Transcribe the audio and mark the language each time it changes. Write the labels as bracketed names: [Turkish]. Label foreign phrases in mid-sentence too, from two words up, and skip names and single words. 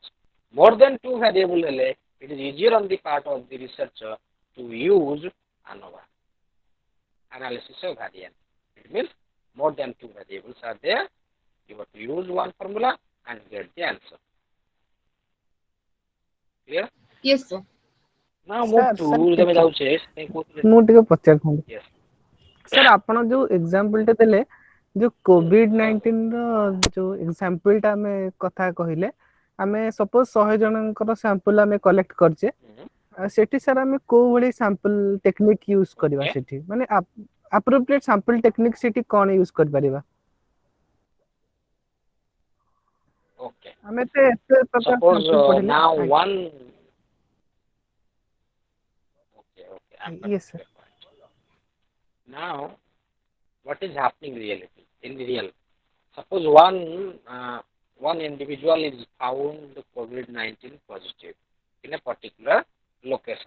[English] More than two variables, it is easier on the part of the researcher to use ANOVA, analysis of variance. It means more than two variables are there, you have to use one formula and get the answer. Clear? Yes, sir. Now move to the [Odia] ମୁଁ ଟିକେ ପଚାରିଥାନ୍ତି [English] yes. [Odia] ସାର୍ ଆପଣ ଯୋଉ ଏକ୍ସାମ୍ପଲ ଟେ ଦେଲେ ଯୋଉ COVID-19 ର ଯୋଉ ଏକ୍ସାମ୍ପଲ ଟା ଆମେ କଥା କହିଲେ ଆମେ ସପୋଜ 100 ଜଣଙ୍କର ସାମ୍ପଲ ଆମେ କଲେକ୍ଟ କରିଛେ ସେଠି ସାର୍ ଆମେ କୋଉ ଭଳି [English] sample technique [Odia] ୟୁଜ କରିବା ସେଠି ମାନେ [English] appropriate sample technique [Odia] ସେଠି କଣ ୟୁଜ କରିପାରିବା [English] Okay. [Odia] ଆମେ ତ ଏତେ ପ୍ରକାର [English] Suppose [Odia] sample ପଢିଲେ [English] now one. Okay. Yes, sir. Now, what is happening reality in the real? Suppose one individual is found COVID-19 positive in a particular location.